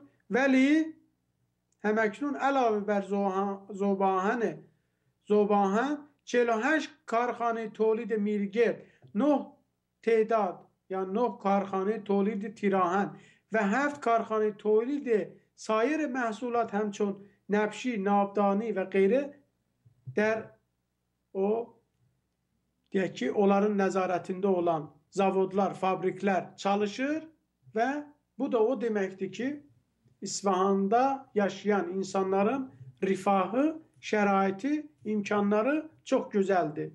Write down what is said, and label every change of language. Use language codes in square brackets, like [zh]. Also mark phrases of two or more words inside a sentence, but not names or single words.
[fa] ولی همکنون علاوه بر زوباهن 48 کارخانه تولید میرگرد، 9 تعداد یا 9 کارخانه تولید تیراهن و 7 کارخانه تولید سایر محصولات همچون نبشی، ناودانی [az] və qeyri der o deyək ki, onların nəzarətində olan zavodlar, fabriklər çalışır və bu da o deməkdir ki, İsfahanda yaşayan insanların rifahı, şəraiti, imkanları çox gözəldir.